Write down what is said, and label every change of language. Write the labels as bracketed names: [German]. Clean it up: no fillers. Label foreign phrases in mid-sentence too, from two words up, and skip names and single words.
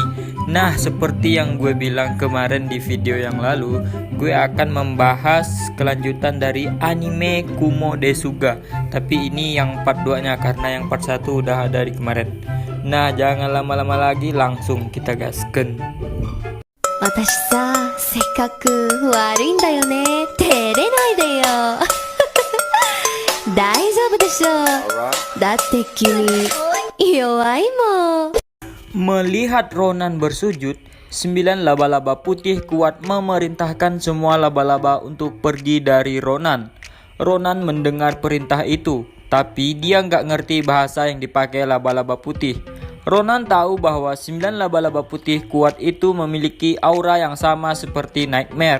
[Indonesian] Nah, seperti yang gue bilang kemarin di video yang lalu, gue akan membahas kelanjutan dari anime Kumo Desuga. Tapi ini yang part 2 nya, karena yang part 1 udah ada di kemarin. Nah, jangan lama-lama lagi, langsung kita gasken. [Japanese] 私さ、せっかく悪いんだよね。照れないでよ。大丈夫でしょ。だって君弱いもん。 [Indonesian] Melihat Ronan bersujud, 9 laba-laba putih kuat memerintahkan semua laba-laba untuk pergi dari Ronan. Ronan mendengar perintah itu, tapi dia nggak ngerti bahasa yang dipakai laba-laba putih. Ronan tahu bahwa 9 laba-laba putih kuat itu memiliki aura yang sama seperti Nightmare.